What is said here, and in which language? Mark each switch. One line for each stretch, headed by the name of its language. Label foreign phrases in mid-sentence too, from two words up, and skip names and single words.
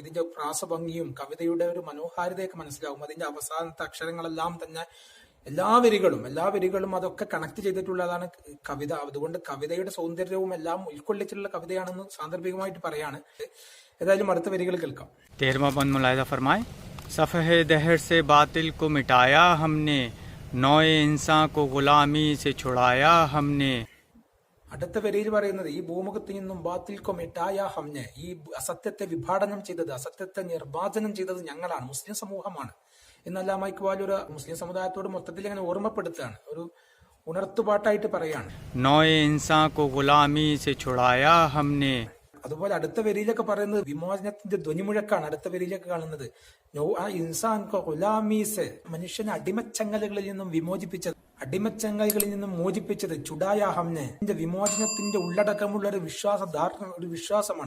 Malayalam: ഇതിന്റെ പ്രാസഭംഗിയും കവിതയുടെ ഒരു മനോഹാരിതയൊക്കെ മനസ്സിലാവും. അതിന്റെ അവസാനത്തെ അക്ഷരങ്ങളെല്ലാം തന്നെ എല്ലാ വരികളും അതൊക്കെ കണക്ട് ചെയ്തിട്ടുള്ളതാണ് കവിത. അതുകൊണ്ട് കവിതയുടെ സൗന്ദര്യവും എല്ലാം ഉൾക്കൊള്ളിച്ചിട്ടുള്ള കവിതയാണെന്ന് സാന്ദർഭികമായിട്ട് പറയാണ്. ഏതായാലും അടുത്ത വരികൾ കേൾക്കാം.
Urdu: 13واں ملاحظہ فرمائے، صفحۂ دہر سے باطل کو مٹایا ہم نے، نوعِ انساں کو غلامی سے چھڑایا ہم نے.
Malayalam: അടുത്ത വരിയിൽ പറയുന്നത് ഈ ഭൂമുഖത്ത് നിന്നും
Urdu: باطل کو مٹایا ہم نے,
Malayalam: ഈ അസത്യത്തെ വിഭാടനം ചെയ്തത്, അസത്യത്തെ നിർമ്മാർജ്ജനം ചെയ്തത് ഞങ്ങളാണ്, മുസ്ലിം സമൂഹമാണ് എന്ന് അല്ലാമ ഇഖ്ബാൽ ഒരു മുസ്ലിം സമുദായത്തോട് മൊത്തത്തിൽ ഇങ്ങനെ ഓർമ്മപ്പെടുത്തുകയാണ്, ഒരു ഉണർത്തുപാട്ടായിട്ട് പറയാണ്.
Urdu: نوعِ انساں کو غلامی سے چھڑایا ہم نے.
Malayalam: അതുപോലെ അടുത്ത വരിയിലൊക്കെ പറയുന്നത് വിമോചനത്തിന്റെ ധ്വനിമുഴക്കാണ്. അടുത്ത വരിയിലൊക്കെ കാണുന്നത് ആ
Urdu: انساں کو غلامی سے,
Malayalam: മനുഷ്യനെ അടിമച്ചങ്ങലുകളിൽ നിന്നും വിമോചിപ്പിച്ചത്, അടിമച്ചങ്ങലുകളിൽ നിന്നും മോചിപ്പിച്ചത്.
Urdu: چھڑایا ہم نے,
Malayalam: വിമോചനത്തിന്റെ ഉള്ളടക്കമുള്ള ഒരു വിശ്വാസമാണ്.